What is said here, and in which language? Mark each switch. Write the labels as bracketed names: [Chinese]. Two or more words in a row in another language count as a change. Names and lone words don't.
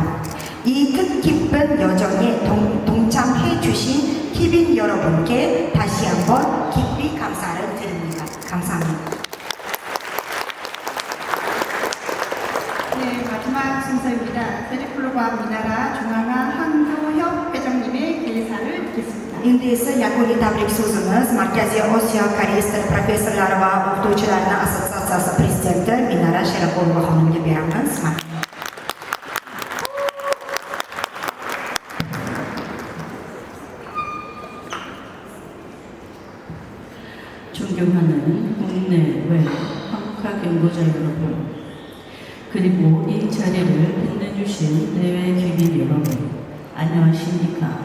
[Korean] 이 뜻깊은 여정에 동참해 주신 기빈 여러분 여러분께 다시 한번 깊이 감사를 드립니다. 감사합니다. 네, 마지막 순서입니다. 페리플로바 미나라 중앙화 한교협 회장님의 개사를 듣겠습니다. [Uzbek] Endi esa yakuniy tabrik so'zimiz Markaziy Osiyo Koreys tili professorlari va o'qituvchilarini assotsiatsiyasi prezidenti Minara Sherapolova xonimga beramiz. [Korean] 존경하는 국내외 한국학 연구자 여러분, 그리고 이 자리를 빛내주신 내외 귀빈 여러분, 안녕하십니까?